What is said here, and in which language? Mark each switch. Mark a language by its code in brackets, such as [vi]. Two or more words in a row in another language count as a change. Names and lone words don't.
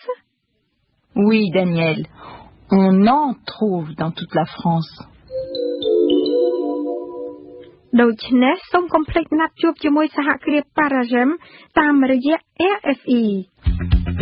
[fr] Oui, Daniel, on en trouve dans toute la France. [km] ដូច្នេះសូមកុំភ្លេចណាត់ជួបជាមួយសហគ្រាស Paragem តាមរយៈ RFE